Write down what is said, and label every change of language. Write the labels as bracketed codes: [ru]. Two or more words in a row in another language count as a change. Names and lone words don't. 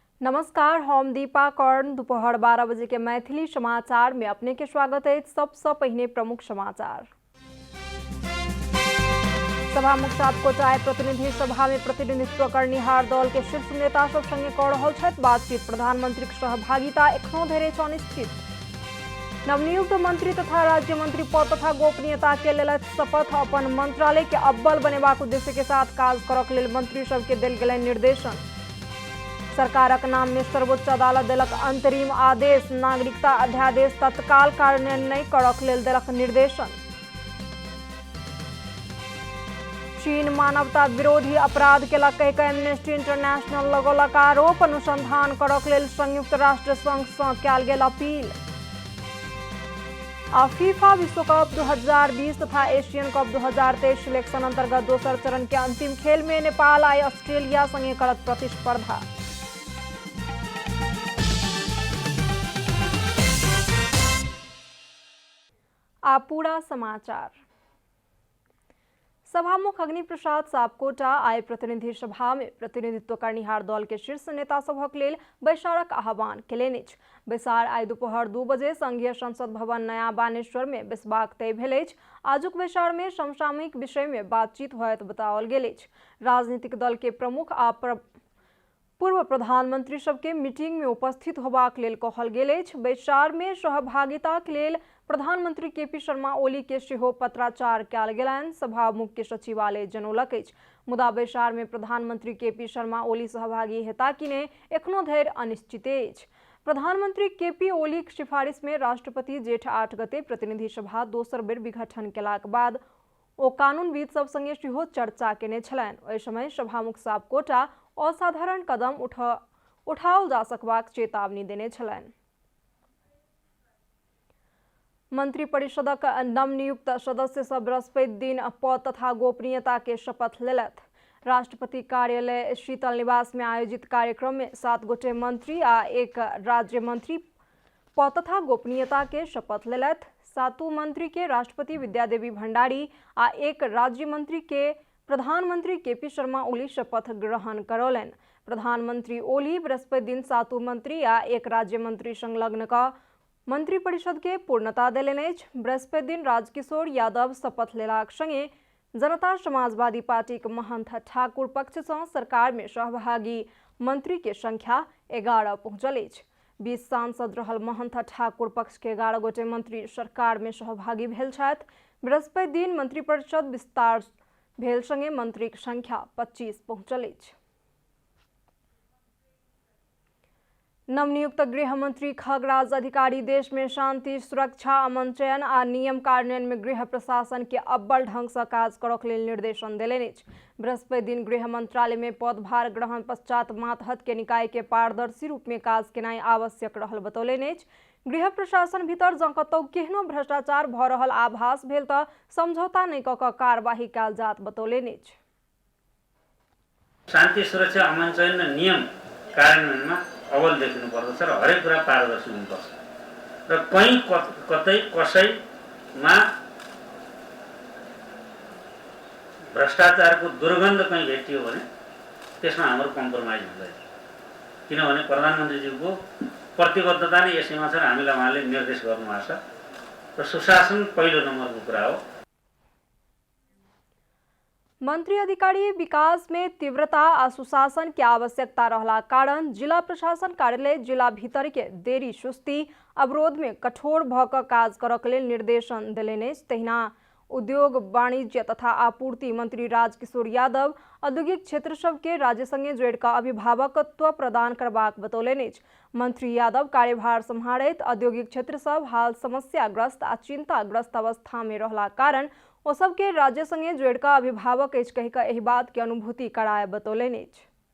[mai] नमस्कार, हम दीपा कर्ण। दोपहर 12 बजे के मैथिली समाचार में अपने के स्वागत है। सबसे पहले प्रमुख समाचार। सभामुख सापकोटा प्रतिनिधि सभा में प्रतिनिधित्व करनिहार दल के शीर्ष नेता सब संगे कऽ रहल छथि बातचीत। प्रधानमंत्री के सहभागिता एखनो धरि छै अनिश्चित। नवनियुक्त मंत्री तथा राज्य मंत्री पद तथा गोपनीयता के लेलथि शपथ। अपन मंत्रालय के अव्वल बनेबाक उद्देश्य के साथ काज करक लेल मंत्री सबके देल गेलनि निर्देशन। सरकारक नाम में सर्वोच्च अदालत देलक अंतरिम आदेश। नागरिकता अध्यादेश तत्काल कार्यान्वयन नहीं करक लेल देलक निर्देशन। चीन मानवता विरोधी अपराध केलक कहि कऽ एम्नेस्टी इंटरनेशनल लगौलक आरोप। अनुसंधान करक लेल संयुक्त राष्ट्र संघ सँ कयल गेल अपील। फीफा विश्व कप 2020 तथा एशियन कप 2023 सिलेक्शन अंतर्गत दोसर चरण के अंतिम खेल में नेपाल आई ऑस्ट्रेलिया संगे करत प्रतिस्पर्धा। पूरा समाचार। सभामुख अग्नि प्रसाद सापकोटा आइ प्रतिनिधि सभा में प्रतिनिधित्व करनिहार दल के शीर्ष नेता सभक लेल बैसारक आह्वान केलनि अछि। बैसार आइ दोपहर 2 बजे संघीय संसद भवन नया बानेश्वर में बैसबाक तय भेल अछि। आजुक बैसार में समसामयिक विषय में बातचीत होयत बताओल गेल अछि। राजनीतिक दल के प्रमुख आ पूर्व प्रधानमंत्री सबके मीटिंग में उपस्थित होबाक लेल कहल गेल अछि। बैसार में सहभागिताक लेल प्रधानमंत्री केपी शर्मा ओली के सेहो पत्राचार कयल गेलनि, सभामुख के सचिवालय जनौलक अछि। मुदा बैसार में प्रधानमंत्री केपी शर्मा ओली सहभागी हेता कि नहि एखनो धरि अनिश्चित अछि। प्रधानमंत्री केपी ओलीक सिफारिश में राष्ट्रपति जेठ 8 गते प्रतिनिधि सभा दोसर बेर विघटन केलाक बाद ओ कानूनविद सब संगे सेहो चर्चा केने छलनि। ओहि समय सभामुख सापकोटा असाधारण कदम उठाओल जा सकबाक चेतावनी देने छलनि। मंत्रिपरिषदक नवनियुक्त सदस्य सब बृहस्पति दिन पद तथा गोपनीयता के शपथ लेलथि। राष्ट्रपति कार्यालय शीतल निवास में आयोजित कार्यक्रम में 7 गोटे मंत्री आ 1 राज्य मंत्री पद तथा गोपनीयता के शपथ लेलथि। 7 मंत्री के राष्ट्रपति विद्यादेवी भंडारी आ 1 राज्य मंत्री के प्रधानमंत्री केपी शर्मा ओली शपथ ग्रहण करौलनि। प्रधानमंत्री ओली बृहस्पति दिन 7 मंत्री आ 1 राज्य मंत्री संलग्न का मंत्रिपरिषद के पूर्णता देलनि अछि। बृहस्पति दिन राजकिशोर यादव शपथ लेलाक संगे जनता समाजवादी पार्टी के महंत ठाकुर पक्ष सँ सरकार में सहभागी मंत्री के संख्या 11 पहुंचल अछि। 20 सांसद रहल महंत ठाकुर पक्ष के 11 गोटे मंत्री सरकार में सहभागी भेल छथि। बृहस्पति दिन मंत्रिपरिषद विस्तार भेल संगे मंत्री के संख्या 25 पहुंचल अछि। नवनियुक्त गृह मंत्री खगराज अधिकारी देश में शांति, सुरक्षा, अमन चयन आ नियम कार्यान्वयन में गृह प्रशासन के अव्वल ढंग से काज करक लेल निर्देशन देलनि अछि। बृहस्पति दिन गृह मंत्रालय में पदभार ग्रहण पश्चात मातहत के निकाय के पारदर्शी रूप में काज केनाई आवश्यक रहल बतौलनि अछि। गृह प्रशासन भीतर जँ कतौ केहनो भ्रष्टाचार भऽ रहल आभास भेल तऽ समझौता नहि कऽ कऽ कार्यवाही कयल जात बतौलनि अछि। [ne] शान्ति, सुरक्षा, अमन चयन र नियम कार्यान्वयनमा अव्वल देखिनुपर्दछ र हरेक कुरा पारदर्शी हुनुपर्छ र कहीँ कतै कसैमा भ्रष्टाचारको दुर्गन्ध कहीँ भेटियो भने त्यसमा हाम्रो कम्प्रोमाइज हुँदैन। किनभने प्रधानमन्त्रीज्यूको प्रतिबद्धता नै यसैमा छ र हामीलाई उहाँले निर्देश गर्नुभएको छ र सुशासन पहिलो नम्बरको कुरा हो। [mai] मंत्री अधिकारी विकास में तीव्रता आ सुशासन की आवश्यकता रहला कारण जिला प्रशासन कार्यालय जिला भीतर के देरी, सुस्ती, अवरोध में कठोर भऽ कऽ काज करक लेल निर्देशन देलनि अछि। तहिना उद्योग, वाणिज्य तथा आपूर्ति मंत्री राजकिशोर यादव औद्योगिक क्षेत्र सबके राज्य संगे जोड़ि कऽ अभिभावकत्व प्रदान करबाक बतौलनि अछि। मंत्री यादव कार्यभार सम्हारैत औद्योगिक क्षेत्र सब हाल समस्याग्रस्त आ चिंताग्रस्त अवस्था में रहला कारण ओ सबके राज्य संगे जोड़ि कऽ अभिभावक अछि कहि कऽ एहि बात के अनुभूति कराय बतौलनि अछि।